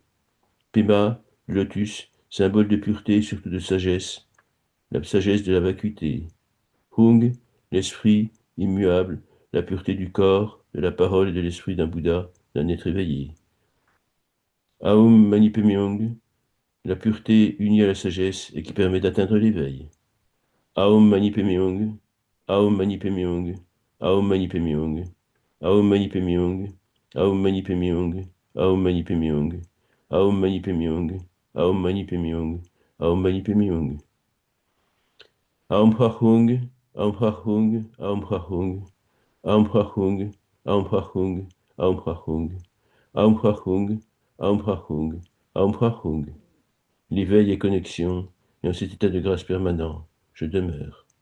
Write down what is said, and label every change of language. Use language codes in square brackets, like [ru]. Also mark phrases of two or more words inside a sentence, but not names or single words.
[fr] Pema, le lotus, symbole de pureté et surtout de sagesse, la sagesse de la vacuité. Hung, l'esprit immuable, la pureté du corps, de la parole et de l'esprit d'un Bouddha, d'un être éveillé. [sa] ॐ मणि पद्मे हूँ, [fr] la pureté unie à la sagesse et qui permet d'atteindre l'éveil. [sa] ॐ मणि पद्मे हूँ, ॐ मणि पद्मे हूँ, ॐ मणि पद्मे हूँ, ॐ मणि पद्मे हूँ, ॐ मणि पद्मे हूँ, ॐ मणि पद्मे हूँ, ॐ मणि पद्मे हूँ, ॐ मणि पद्मे हूँ, ॐ मणि पद्मे हूँ. ॐ प्र हूँ, ॐ प्र हूँ, ॐ प्र हूँ, ॐ प्र हूँ, ॐ प्र हूँ, ॐ प्र हूँ, ॐ प्र हूँ, ॐ प्र हूँ, ॐ प्र हूँ. [fr] L'éveil est connexion, et en cet état de grâce permanent, je demeure.